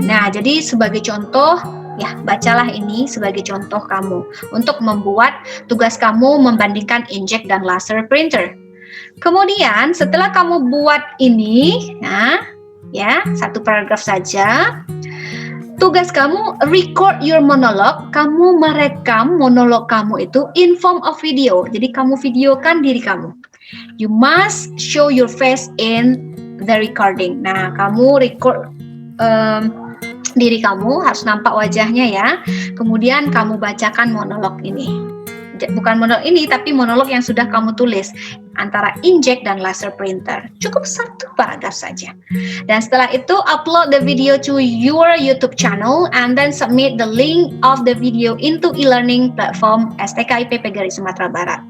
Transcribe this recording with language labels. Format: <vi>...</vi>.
<id>Nah, jadi sebagai contoh ya, bacalah ini sebagai contoh kamu untuk membuat tugas kamu membandingkan inkjet dan laser printer. Kemudian setelah kamu buat ini, satu paragraf saja. Tugas kamu</id> <en>record your monologue,</en> <id>kamu merekam monolog kamu itu</id> <en>in form of video.</en> <id>Jadi kamu videokan diri kamu.</id> <en>You must show your face in the recording.</en> <id>Nah, kamu record diri kamu, harus nampak wajahnya ya. Kemudian kamu bacakan monolog ini. Bukan monolog ini, tapi monolog yang sudah kamu tulis antara inkjet dan laser printer. Cukup satu paragraf saja. Dan setelah itu</id> <en>upload the video to your YouTube channel and then submit the link of the video into e-learning platform STKIP PGRI Sumatera Barat.</en>